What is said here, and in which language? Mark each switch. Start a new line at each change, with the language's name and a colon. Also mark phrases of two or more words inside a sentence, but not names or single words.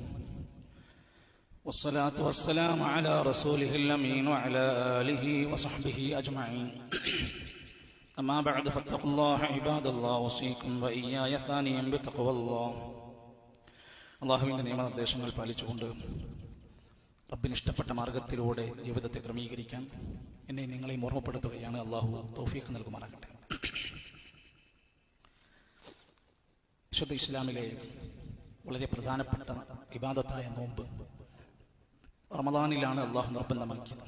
Arabic: والصلاة والسلام على رسوله الأمين وعلى آله وصحبه أجمعين أما بعد فاتقوا الله عباد الله أوصيكم وإياي ثانيا بتقوى الله.
Malayalam: അല്ലാഹുവിന്റെ നിയമനിർദ്ദേശങ്ങൾ പാലിച്ചുകൊണ്ട് റബ്ബിന് ഇഷ്ടപ്പെട്ട മാർഗത്തിലൂടെ ജീവിതത്തെ ക്രമീകരിക്കാൻ എന്നെ നിങ്ങളെയും ഓർമ്മപ്പെടുത്തുകയാണ്. അള്ളാഹു തൗഫീഖ് നൽകുമാറാകട്ടെ. വിശുദ്ധ ഇസ്ലാമിലെ വളരെ പ്രധാനപ്പെട്ട ഇബാദത്തായ നോമ്പ് റമദാനിലാണ് അള്ളാഹു നിർബന്ധമാക്കിയത്.